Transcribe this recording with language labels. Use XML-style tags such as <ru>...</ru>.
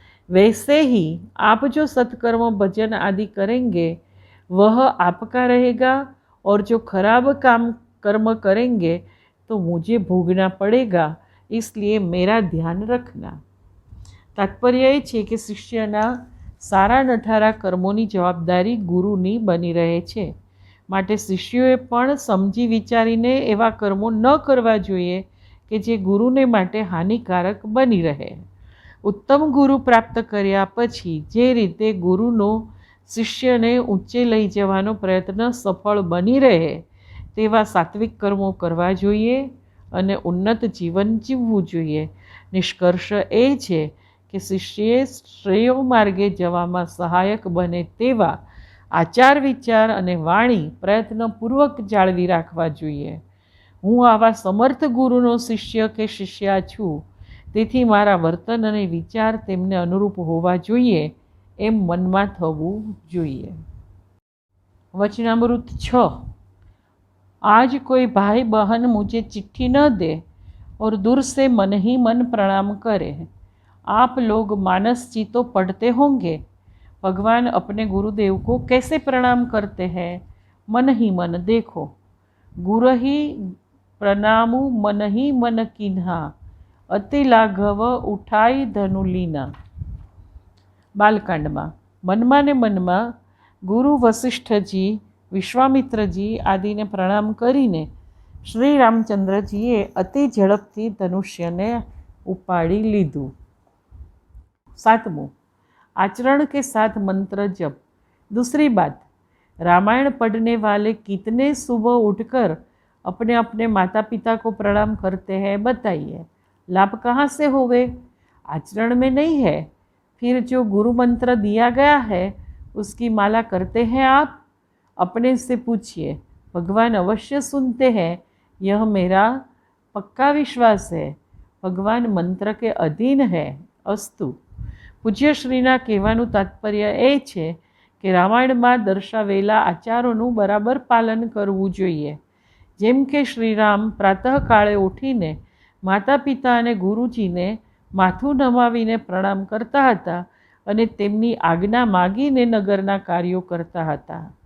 <hi>वैसे ही आप जो सत्कर्म भजन आदि करेंगे वह आपका रहेगा, और जो खराब कर्म करेंगे तो मुझे भोगना पड़ेगा, इसलिए मेरा ध्यान रखना। तात्पर्य</hi> <gu>એ છે કે શિષ્યના સારા નઠારા કર્મોની જવાબદારી ગુરુની બની રહે છે. માટે શિષ્યોએ પણ સમજી વિચારીને એવા કર્મો ન કરવા જોઈએ કે જે ગુરુને માટે હાનિકારક બની રહે. ઉત્તમ ગુરુ પ્રાપ્ત કર્યા પછી જે રીતે ગુરુનો શિષ્યને ઊંચે લઈ જવાનો પ્રયત્ન સફળ બની રહે તેવા સાત્વિક કર્મો કરવા જોઈએ અને ઉન્નત જીવન જીવવું જોઈએ. નિષ્કર્ષ એ છે કે શિષ્યએ શ્રેયો માર્ગે જવામાં સહાયક બને તેવા આચાર વિચાર અને વાણી પ્રયત્નપૂર્વક જાળવી રાખવા જોઈએ. હું આવા સમર્થ ગુરુનો શિષ્ય કે શિષ્યા છું, તેથી મારા વર્તન અને વિચાર તેમને અનુરૂપ હોવા જોઈએ એમ મનમાં થવું જોઈએ. વચનામૃત 6.</gu> <hi>आज कोई भाई बहन मुझे चिट्ठी न दे और दूर से मन ही मन प्रणाम करे, आप लोग मानस जी तो पढ़ते होंगे, भगवान अपने गुरुदेव को कैसे प्रणाम करते हैं? मन ही मन देखो, गुरु ही प्रणामु मन ही मन कीन्हा, अति लाघव उठाई धनु लीना.</hi> <gu>બાલકાંડમાં મનમાં ને મનમાં ગુરુ વસિષ્ઠજી, વિશ્વામિત્રજી આદિને પ્રણામ કરીને શ્રી રામચંદ્રજીએ અતિ ઝડપથી ધનુષ્યને ઉપાડી લીધું.</gu> <hi>7. आचरण के साथ मंत्र जप. दूसरी बात, रामायण पढ़ने वाले कितने सुबह उठकर अपने अपने माता पिता को प्रणाम करते हैं, बताइए. लाभ कहाँ से होवे? आचरण में नहीं है. फिर जो गुरु मंत्र दिया गया है उसकी माला करते हैं आप? अपने से पूछिए. भगवान अवश्य सुनते हैं, यह मेरा पक्का विश्वास है. भगवान मंत्र के अधीन है. अस्तु.</hi> <gu>પૂજ્યશ્રીના કહેવાનું તાત્પર્ય એ છે કે રામાયણમાં દર્શાવેલા આચારોનું બરાબર પાલન કરવું જોઈએ. જેમ કે શ્રીરામ પ્રાતઃકાળે ઉઠીને માતા પિતા અને ગુરુજીને માથું નમાવીને પ્રણામ કરતા હતા અને તેમની આજ્ઞા માગીને નગરના કાર્યો કરતા હતા.</gu>